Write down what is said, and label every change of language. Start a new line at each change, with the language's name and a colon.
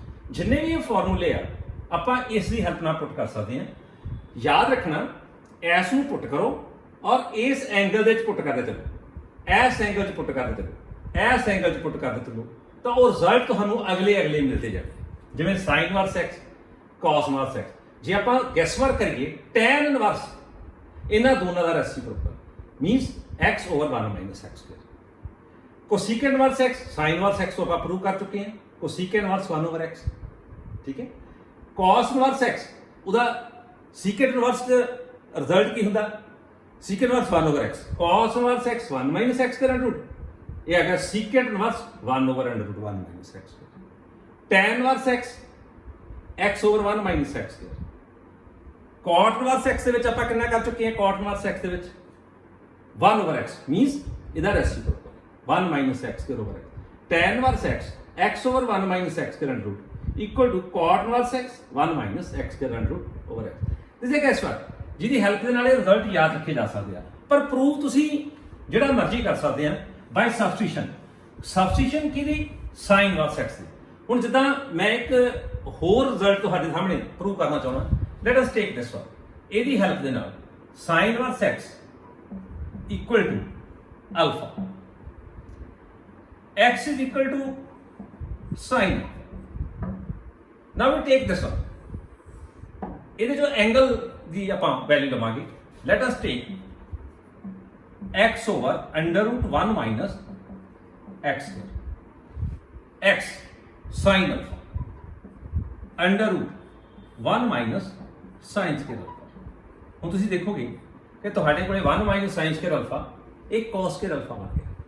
Hindi: जिन्ने भी ये फॉर्मूले आ
Punjabi: ਆਪਾਂ ਇਸ ਦੀ ਹੈਲਪ ਨਾਲ ਪੁੱਟ ਕਰ ਸਕਦੇ ਹਾਂ। ਯਾਦ ਰੱਖਣਾ ਇਸ ਨੂੰ ਪੁੱਟ ਕਰੋ ਔਰ ਇਸ ਐਂਗਲ ਦੇ ਵਿੱਚ ਪੁੱਟ ਕਰਦੇ ਚਲੋ, ਇਸ ਐਂਗਲ 'ਚ ਪੁੱਟ ਕਰਦੇ ਚਲੋ, ਇਸ ਐਂਗਲ 'ਚ ਪੁੱਟ ਕਰਦੇ ਚਲੋ, ਤਾਂ ਉਹ ਰਿਜ਼ਲਟ ਤੁਹਾਨੂੰ ਅਗਲੇ ਮਿਲਦੇ ਜਾਣਗੇ।
English: ਜਿਵੇਂ sin inverse x, cos inverse x।
Punjabi: ਜੇ ਆਪਾਂ ਗੈਸ ਵਰਕ ਕਰੀਏ
English: tan inverse ਇਹਨਾਂ ਦੋਨਾਂ ਦਾ reciprocal means x over 1 minus x square।
Punjabi: ਕੋਸੀਕੈਂਟ inverse x, sin inverse x ਤੋਂ ਆਪਾਂ ਪ੍ਰੂਵ ਕਰ ਚੁੱਕੇ ਹਾਂ। ਕੋਸੀਕੈਂਟ ਇਨਵਰਸ 1 over x, ਠੀਕ ਹੈ। cos ਇਨਵਰਸ x ਉਹਦਾ ਸੀਕੈਂਟ ਇਨਵਰਸ ਦਾ ਰਿਜ਼ਲਟ ਕੀ ਹੁੰਦਾ?
English: Secant inverse 1 over x, cos inverse x 1 minus x square under root।
Punjabi: ਇਹ ਹੈਗਾ
English: Secant inverse 1 over under root 1 minus x square। tan inverse x x over 1 minus x square।
Punjabi: cot inverse x ਦੇ ਵਿੱਚ ਆਪਾਂ ਕਿੰਨਾ ਕਰ ਚੁੱਕੇ ਹਾਂ?
English: cot inverse x
Punjabi: ਦੇ ਵਿੱਚ
English: 1 over x means ਇਹਦਾ reciprocal 1 minus x square over x। tan inverse x x over 1 minus x square under root equal to cot inverse x 1 minus x square under root over x। this is a guess work
Punjabi: ਜਿਹਦੀ help ਦੇ ਨਾਲ ਇਹ result ਯਾਦ ਰੱਖੇ ਜਾ ਸਕਦੇ ਆ। ਪਰ ਪ੍ਰੂਫ ਤੁਸੀਂ ਜਿਹੜਾ ਮਰਜ਼ੀ ਕਰ ਸਕਦੇ ਆ ਬਾਈ ਸਬਸਟੀਸ਼ਨ ਕਿਹਦੀ? sin inverse x ਦੀ। ਹੁਣ ਜਿੱਦਾਂ ਮੈਂ ਇੱਕ ਹੋਰ ਰਿਜ਼ਲਟ ਤੁਹਾਡੇ ਸਾਹਮਣੇ ਪ੍ਰੂਵ ਕਰਨਾ ਚਾਹੁੰਦਾ,
English: Let us take this one.
Punjabi: ਇਹਦੀ ਹੈਲਪ ਦੇ ਨਾਲ
English: sin inverse x equal to alpha, x is equal to sin। now we take this one।
Punjabi: ਇਹਦੇ ਜੋ ਐਂਗਲ ਦੀ ਆਪਾਂ ਵੈਲਿਊ ਲਵਾਂਗੇ,
English: let us take x over under root 1 minus x square, x sin alpha under root 1 minus sin square alpha।
Punjabi: ਹੁਣ ਤੁਸੀਂ ਦੇਖੋਗੇ ਕਿ ਤੁਹਾਡੇ ਕੋਲੇ 1 minus sin square alpha ਇੱਕ cos square alpha ਬਣ ਗਿਆ।